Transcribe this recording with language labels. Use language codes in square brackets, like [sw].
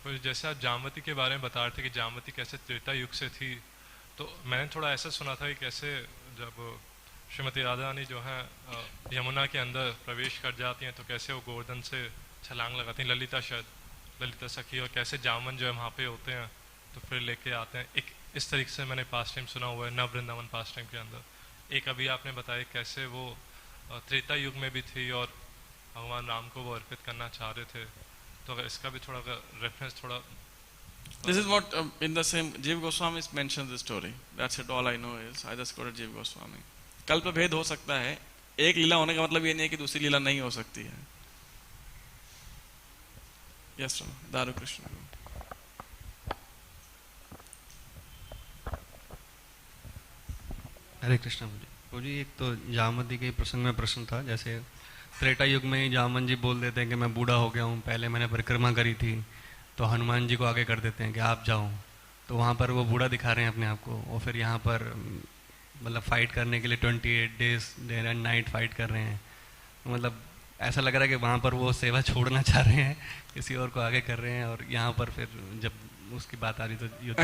[hi] फिर जैसे आप जामवती के बारे में बता रहे थे कि जामवती कैसे त्रेता युग से थी, तो मैंने थोड़ा ऐसा सुना था कि कैसे जब श्रीमती राधा रानी जो है यमुना के अंदर प्रवेश कर जाती हैं तो कैसे वो गोवर्धन से छलांग लगाती हैं, ललिता शायद, ललिता सखी, और कैसे जामन जो है वहाँ पे होते हैं तो फिर लेके आते हैं। एक इस तरीके से मैंने पास टाइम सुना हुआ है नव वृंदावन पास टाइम के अंदर। एक अभी आपने बताया कैसे वो त्रेता युग में भी थी और भगवान राम को वो अर्पित करना चाह रहे थे, तो अगर इसका भी थोड़ा रेफरेंस थोड़ा। [en] This is what in the same Jiva Goswami mentions the story. That's it. All I know is I just quoted Jiva Goswami. [hi] कल्प भेद हो सकता है, एक लीला होने का मतलब ये नहीं है कि दूसरी लीला नहीं हो सकती है। यस दारू कृष्ण। हरे कृष्ण जी, एक तो जामवती के प्रसंग में प्रश्न था, जैसे त्रेता युग में ही जामन जी बोल देते हैं कि मैं बूढ़ा हो गया हूँ, पहले मैंने परिक्रमा करी थी, तो हनुमान जी को आगे कर देते हैं कि आप जाओ, तो वहाँ पर वो बूढ़ा दिखा रहे हैं अपने आप को, और फिर यहाँ पर मतलब फाइट करने के लिए 28 days day and night fight कर रहे हैं, मतलब ऐसा लग रहा है कि वहाँ पर वो सेवा छोड़ना चाह रहे हैं, किसी और को आगे कर रहे हैं, और यहाँ पर फिर जब उसकी बात आ रही तो युद्ध कर रहे